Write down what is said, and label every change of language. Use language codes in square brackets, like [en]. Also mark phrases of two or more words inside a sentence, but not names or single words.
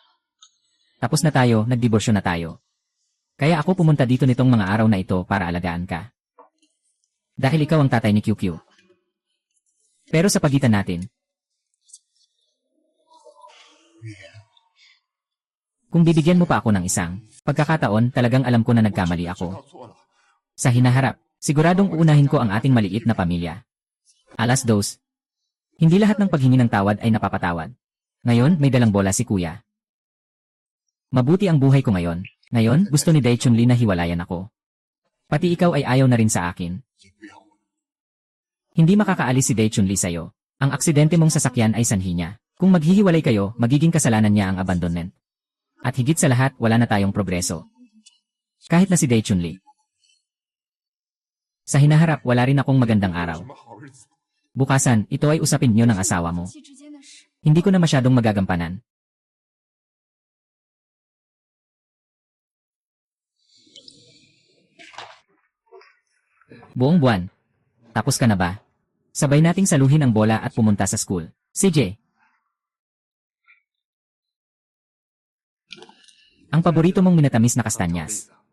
[tl] Tapos na tayo, nagdiborsyo na tayo. Kaya ako pumunta dito nitong mga araw na ito para alagaan ka. Dahil ikaw ang tatay ni QQ. Pero sa pagitan natin, kung bibigyan mo pa ako ng isang pagkakataon, talagang alam ko na nagkamali [zh] 知 [tl] ako. [zh] 道错了。 [tl] Sa hinaharap, siguradong uunahin ko ang ating maliit na pamilya. Alas dos. Hindi lahat ng paghingi ng tawad ay napapatawad. Ngayon, may dalang bola si kuya. Mabuti ang buhay ko ngayon. Ngayon, gusto ni Dai Chunli na hiwalayan ako. Pati ikaw ay ayaw na rin sa akin. [zh] 你不要我， [tl] Hindi makakaalis si Dai Chunli sa'yo. Ang aksidente mong sasakyan ay sanhi niya. Kung maghihiwalay kayo, magiging kasalanan niya ang abandonment. At higit sa lahat, wala na tayong progreso. Kahit na si Dai Chunli. Sa hinaharap, wala rin akong magandang [zh] 什 [tl] araw. [zh] 么好日子？ [tl] Bukasan, ito ay usapin niyo ng asawa mo. [zh] 夫妻之间的事， [tl] Hindi ko na masyadong magagampanan. Buong buwan. Tapos ka na ba? Sabay nating saluhin ang bola at pumunta sa school. CJ. Ang paborito mong minatamis na kastanyas.